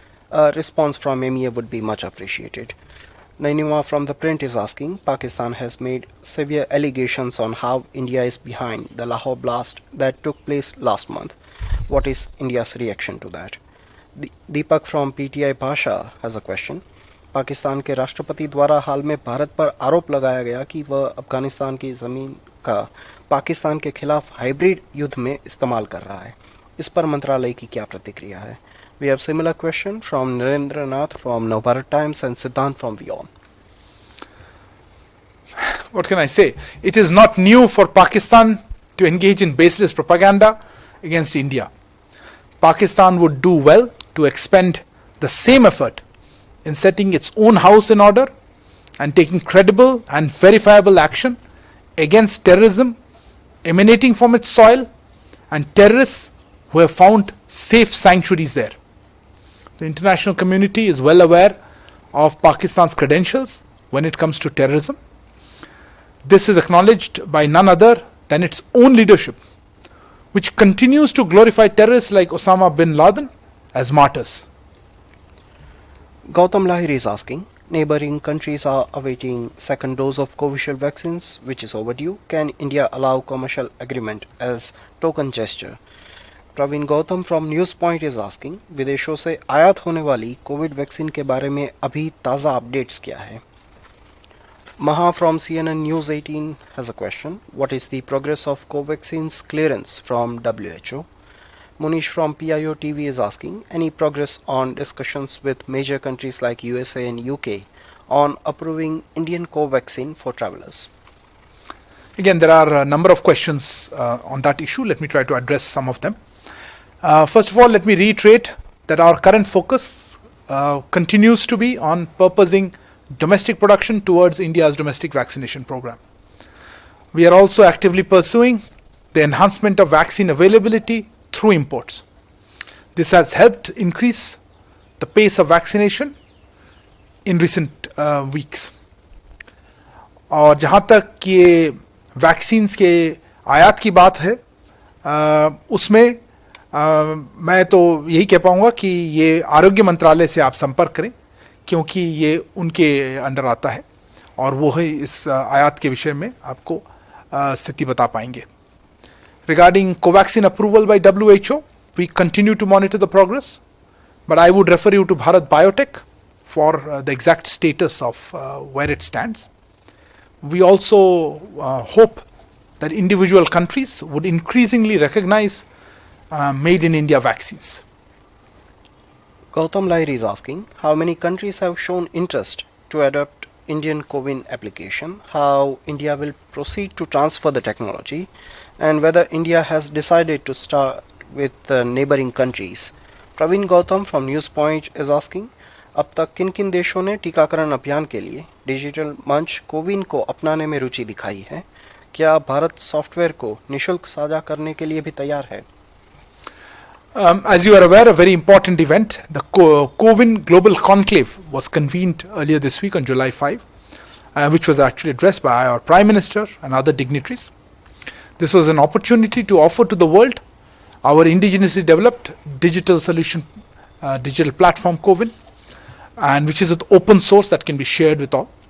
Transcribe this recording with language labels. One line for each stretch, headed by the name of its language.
English: A response from MEA would be much appreciated. Nainima from The Print is asking, Pakistan has made severe allegations on how India is behind the Lahore blast that took place last month. What is India's reaction to that? Deepak from PTI Bhasha has a question.
Hindi: Pakistan के राष्ट्रपति द्वारा हाल में भारत पर आरोप लगाया गया कि वह अफगानिस्तान की ज़मीन का पाकिस्तान के खिलाफ हाइब्रिड युद्ध में इस्तेमाल कर रहा है। इस पर मंत्रालय की क्या प्रतिक्रिया है?
English: We have similar question from Narendra Nath from Navbharat Times and Siddhant from WION. What can I say? It is not new for Pakistan to engage in baseless propaganda against India. Pakistan would do well to expend the same effort in setting its own house in order and taking credible and verifiable action against terrorism emanating from its soil and terrorists who have found safe sanctuaries there. The international community is well aware of Pakistan's credentials when it comes to terrorism. This is acknowledged by none other than its own leadership, which continues to glorify terrorists like Osama bin Laden as martyrs. Gautam Lahiri is asking, neighboring countries are awaiting second dose of Covishield vaccines, which is overdue. Can India allow commercial agreement as token gesture?
Hindi: Praveen Gautam
English: from news point is asking,
Hindi: विदेशों से आयात होने वाली Covid vaccine के बारे में अभी ताज़ा अपडेट्स क्या है?
English: Maha from CNN News 18 has a question. What is the progress of Covaxin's clearance from WHO? Munish from PIO TV is asking, any progress on discussions with major countries like USA and UK on approving Indian Covaxin for travelers? Again, there are a number of questions on that issue. Let me try to address some of them. First of all, let me reiterate that our current focus continues to be on purposing domestic production towards India's domestic vaccination program. We are also actively pursuing the enhancement of vaccine availability through imports. This has helped increase the pace of vaccination in recent weeks.
Hindi: और जहाँ तक ये vaccines के आयात की बात है, उसमें मैं तो यही कह पाऊँगा कि ये आरोग्य मंत्रालय से आप संपर्क करें, क्योंकि ये उनके अंडर आता है और वो ही इस आयात के विषय में आपको स्थिति बता पाएंगे.
English: Regarding Covaxin approval by WHO, we continue to monitor the progress, but I would refer you to Bharat Biotech for the exact status of where it stands. We also hope that individual countries would increasingly recognize made in India vaccines. Gautam Lahiri is asking, how many countries have shown interest to adopt Indian COVID application, how India will proceed to transfer the technology, and whether India has decided to start with neighboring countries. Praveen Gautam from News Point is asking,
Hindi: अब तक किन किन देशों ने टीकाकरण अभियान के लिए डिजिटल मंच कोविन को अपनाने में रुचि दिखाई है? क्या भारत सॉफ्टवेयर को निशुल्क साझा करने के लिए भी तैयार है?
English: As you are aware, a very important event, the COVID Global Conclave, was convened earlier this week on July 5, which was actually addressed by our Prime Minister and other dignitaries. This was an opportunity to offer to the world our indigenously developed digital solution, digital platform COVID, and which is an open source that can be shared with all.